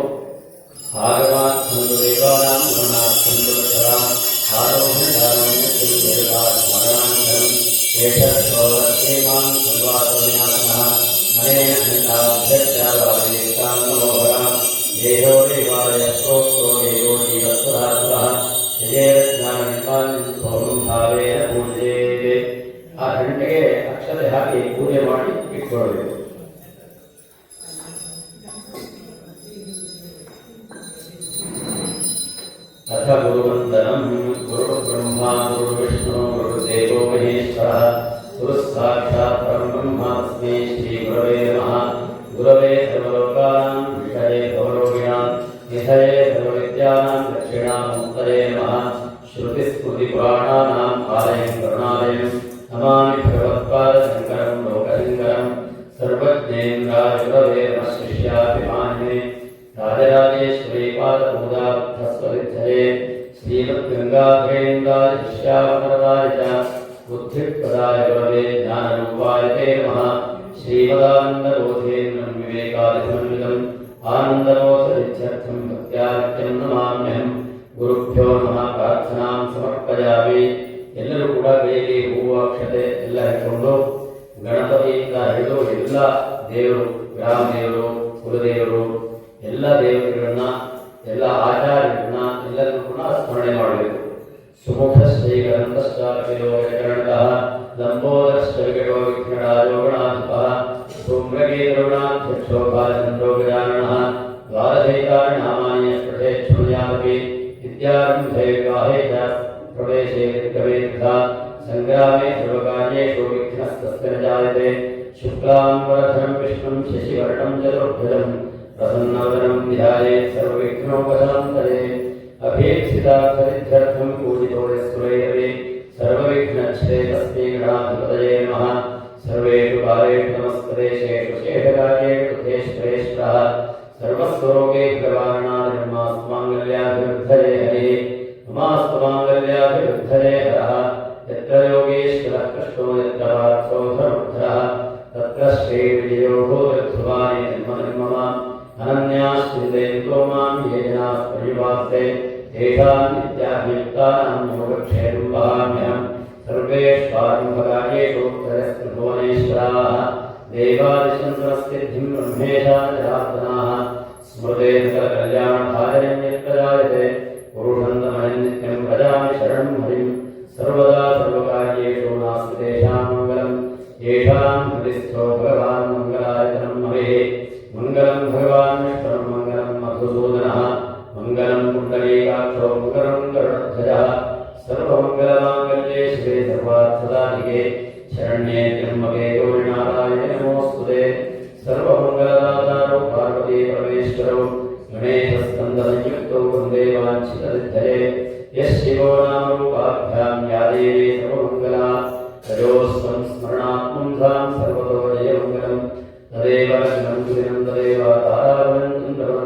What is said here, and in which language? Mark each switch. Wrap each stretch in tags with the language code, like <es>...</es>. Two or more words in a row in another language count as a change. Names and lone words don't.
<sa>ಆಗಮಾತ್ ಒಂದು ದೇವಾನಾಂ ಗಮನಾರ್ಥಂದು ಸದಾಂ ಆರೋಹ್ಯ ಧಾರಣ್ಯ ಸ್ಮರಣಾಂತರಂ ಏಷೋರಕ್ಷೇಮಾಂ ಸರ್ವಾತ ವಿನಾಶನಃ ಅನೇನ ಘಂಟಾಭ್ಯರ್ಥಾವಾದೇತಾಂ ನಮೋಹರಾಂ ದೇಹೋ ದೇವಾಲಯ ಸ್ತೋತ್ರೋ ದೇವೋ ಜೀವತ್ವಧಾತುಃ ಯಜೇಜ್ಞಾನನಿಪಾನ್ ಭಾವೇನ ಪೂಜೆಯೇ.</sa> <kn>ಆ ಗಂಟೆಗೆ ಅಕ್ಷತೆ ಹಾಕಿ ಪೂಜೆ ಮಾಡಿ ಇಟ್ಕೊಳ್ಬೇಕು.</kn> <sa>ಅಥ ಗುರುವಂದನಂ ಗುರುರ್ಬ್ರಹ್ಮಾ ಗುರುರ್ವಿಷ್ಣು ಗುರುರ್ದೇವೋ ಮಹೇಶ್ವರಃ ಗುರುಃ ಸಾಕ್ಷಾತ್ ಪರಬ್ರಹ್ಮ ತಸ್ಮೈ ಶ್ರೀ ಗುರವೇ ನಮಃ. ಗುರವೇ ಸರ್ವಲೋಕಾನಾಂ ವಿಷಯೇ ಭವರೋಗಿಣಾಂ ನಿಧಯೇ ಸರ್ವವಿದ್ಯಾನಾಂ ದಕ್ಷಿಣಾಮೂರ್ತಯೇ ನಮಃ. ಶ್ರುತಿಸ್ಮೃತಿಪುರಾಣಾನಾಂ ಆಲಯಂ ಕರುಣಾಲಯಂ ನಮಾಮಿ ಭಗವತ್ಪಾದಶಂಕರಂ ಲೋಕಶಂಕರಂ. ಸರ್ವಜ್ಞೇಂದ್ರಾಯ ಗುರವೇ ನಮಃ ಶಿಷ್ಯಾಭಿಮಾನ್ಯೇ ರಾಜರಾಜೇಶ್ವರಿ ಪಾದಪೂಜಾಬದ್ಧಸ್ವವಿದ್ಧಯೇ ಶ್ರೀಮದ್ಗಂಗಾಧರೇಂದ್ರಾಯ ಶಿಷ್ಯಾವರದಾಯ ಚ ಬುದ್ಧಿಪ್ರದಾಯ ಗುರವೇ ಜ್ಞಾನರೂಪಾಯ ತೇ ನಮಃ. ಶ್ರೀಮದಾನಂದಬೋಧೇಂದ್ರಂ ವಿವೇಕಾದಿಸಮನ್ವಿತಂ ಆನಂದಬೋಧರಿತ್ಯರ್ಥಂ ಭಕ್ತ್ಯಾದಿತ್ಯಂ ನಮಾಮ್ಯಹಂ. ಗುರುಭ್ಯೋ ನಮಃ. ಪ್ರಾರ್ಥನಾಂ ಸಮರ್ಪಯಾಮಿ.</sa> <kn>ಎಲ್ಲರೂ ಕೂಡ ಕೈಯಲ್ಲಿ ಹೂವು ಅಕ್ಷತೆ ಎಲ್ಲ ಹಿಡ್ಕೊಂಡು ಗಣಪತಿಯಿಂದ ಹಿಡಿದು ಎಲ್ಲ ದೇವರು, ಗ್ರಾಮ ದೇವರು, ಕುಲದೇವರು, ಎಲ್ಲ ದೇವತೆಗಳನ್ನ, ಎಲ್ಲ ಆಚಾರ್ಯರನ್ನ ಎಲ್ಲರೂ ಕೂಡ ಸ್ಮರಣೆ ಮಾಡಬೇಕು.</kn> <sa>ಸುಮುಖ ಶ್ರೀಗರಂತಶ್ಚಾಲಕೋ ವಿಕರಣತಃ ಲಂಬೋದರಶ್ಚ ವಿಕಟೋ ವಿಘ್ನರಾಜೋ ಗಣಾಧಿಪಃ ಸೌಮ್ಯಗೇತರುಣಾಧ್ಯಕ್ಷೋ ಬಾಲಚಂದ್ರೋ ಗಜಾನನಃ ದ್ವಾದಶೈಕಾನಿ ನಾಮಾನಿ ಪಠೇ ಶೃಣುಯಾಮಪಿ ವಿದ್ಯಾರಂಭೇ ವಿವಾಹೇ ಚ ಪ್ರವೇಶೇ ವಿದ್ಗವೇತ್ಥಾ ಸಂಗ್ರಾಮೇ ಸರ್ವಕಾರ್ಯೇಷು ವಿಘ್ನಸ್ತಸ್ಯ ನ ಜಾಯತೆ. ಶುಕ್ಲಾಂಬರಧರಂ ವಿಷ್ಣುಂ ಶಶಿವರ್ಣಂ ಚತುರ್ಭುಜಂ ಪ್ರಸನ್ನವದನಂ ಧ್ಯಾಯೇತ್ ಸರ್ವವಿಘ್ನೋಪಶಾಂತಯೇ. ಅಭೀಪ್ಸಿತಾರ್ಥಸಿದ್ಧ್ಯರ್ಥಂ ಪೂಜಿतो ಯಸ್ಸುರೈರವೇ ಸರ್ವವಿಘ್ನಚ್ಛೇದೇ ತಸ್ಮೈ ಗಣಾಧಿಪತಯೇ ನಮಃ. ಸರ್ವೇಷು ಕಾಲೇಷು ನಮಸ್ಕರೇಷೇಷು ಶೇಷಕಾರ್ಯೇಷು ತೇಶ್ವರೇಶ್ವರಃ ಸರ್ವಸ್ವರೋಗೇಷು ನಿವಾರಣಾಧಿರ್ಮಾಸ್ಮಾಂಗಲ್ಯಾಭಿವೃದ್ಧಯೇ ಹರಿಃ ನಮಾಸ್ತು ಮಾಂಗಲ್ಯಾಭಿವೃದ್ಧಯೇ ಹರಃ. ಯತ್ರ ಯೋಗೇಶ್ವರಃ ಕೃಷ್ಣೋ ಯತ್ರ ಪಾರ್ಥೋ ಧನುರ್ಧರಃ ತತ್ರ ಶ್ರೀವಿಜಯೋ ಭೂಯಧ್ರುವಾನಿ ನಿರ್ಮಮ ಅನನ್ಯಾಶ್ಚಿಂತೆಯಂತೋ ಮಾಂ ಯೇ ಜನಾಃ ಪರ್ಯುಪಾಸತೆ ತೇಷಾಂ ನಿತ್ಯಾಭಿಯುಕ್ತಾನಾಂ ಯೋಗಕ್ಷೇಮಂ ವಹಾಮ್ಯಹಂ. ಸರ್ವೇಷ್ವಾರಂಭಕಾರ್ಯೇಷು ತ್ರಯಸ್ತ್ರಿಭುವನೇಶ್ವರಾः ದೇವಾದಿಶಂಕರಸ್ಥಿತಿಂ ಬ್ರಹ್ಮೇಶಾಃ ಜನಾರ್ದನಾಃ ಸ್ಮೃತೇಂದ್ರಕಲ್ಯಾಣಭಾಜನಂ ಯತ್ರ ಜಾಯತೆ ಪುರುಷन्तಮಯಂ ನಿತ್ಯಂ ಭಜಾಮಿ ಶರಣಂ ಹರಿಂ. ಸರ್ವದಾ ಸರ್ವಕಾರ್ಯೇಷು ನಾಸ್ತಿ ತೇಷಾಂ ಮಂಗಲಂ ಯೇಷಾಂ ಹೃದಿಸ್ಥೋ ಭಗವಾನ್ ಮಂಗಲಾಯತನಂ ಹರೇಃ. ಮಂಗಲಂ ಭಗವಾನ್ ವಿಷ್ಣುರ್ ಮಂಗಲಂ ಮಧುಸೂದನಃ ಮಂಗಲಂ ಪುಂಡರೀಕಾಕ್ಷೋ ಮಂಗಲಂ ಗರುಡಧ್ವಜಃ. ಸರ್ವಮಂಗಲಮಾಂಗಲ್ಯೇ ಶಿವೆ ಸರ್ವಾರ್ಥಸಾಧಿಕೆ ಶರಣ್ಯೇ ತ್ರ್ಯಂಬಕೆ ಗೌರಿ ನಾರಾಯಣಿ ನಮೋಸ್ತುತೆ. ಸರ್ವಮಂಗಲದಾತಾರೋ ಪಾರ್ವತೀ ಪರಮೇಶ್ವರೌ ಗಣೇಶಸ್ಕಂದಸಂಯುಕ್ತೌ ವಂದೇ ವಾಂಛಿತಸಿದ್ಧಯೇ. ಯಃ शिवो नाम रूपाभ्यां या देवी सर्वमङ्गला तयोस्तं स्मरणात्मं ध्वां सर्वतो जयमङ्गलं तदेव लग्नं सुदिनं तदेव तारावनं चन्द्रवनं</sa>